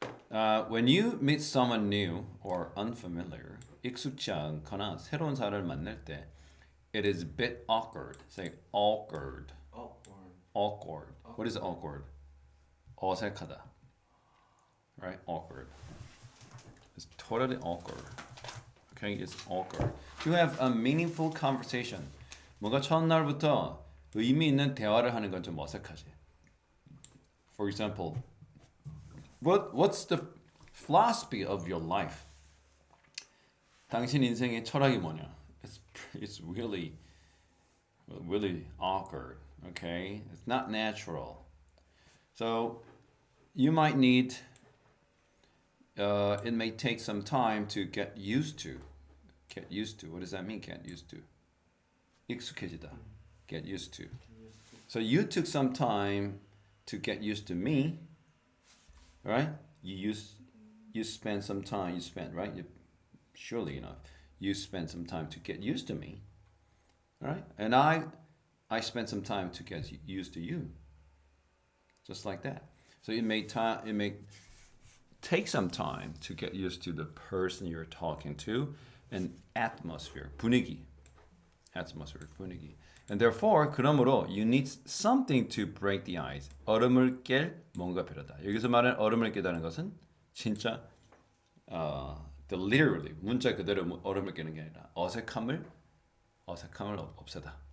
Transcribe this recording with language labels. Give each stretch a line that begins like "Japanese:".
English: When you meet someone new or unfamiliar,
Korean: 익숙치 않거나 새로운 사람을 만날 때,
English: it is a bit awkward. Say awkward. Awkward. What is awkward?
Korean: 어색하다.
English: Right? Awkward. It's totally awkward. Okay? It's awkward. To have a meaningful conversation.
Korean: 뭔가 첫날부터 의미 있는 대화를 하는 건 좀 어색하지.
English: For example, what's the philosophy of your life?
Korean: 당신 인생의 철학이 뭐냐?
English: It's really awkward. Okay, it's not natural. So you might need. It may take some time to get used to. Get used to. What does that mean? Get used to.
Korean: 익숙해지다.
English: Get used to. So you took some time to get used to me, right? You spent some time. You spent, right? Surely enough. You spent some time to get used to me, right? And I spent some time to get used to you. Just like that. So it may take some time to get used to the person you're talking to and atmosphere, 분위기. Atmosphere, 분위기. And therefore, 그러므로 you need something to break the ice.
Korean: 얼음을 깰 뭔가 필요하다. 여기서 말하는 얼음을 깨다는 것은 진짜
English: the literally
Korean: 문자 그대로 얼음을 깨는 게 아니라 어색함을 없애다.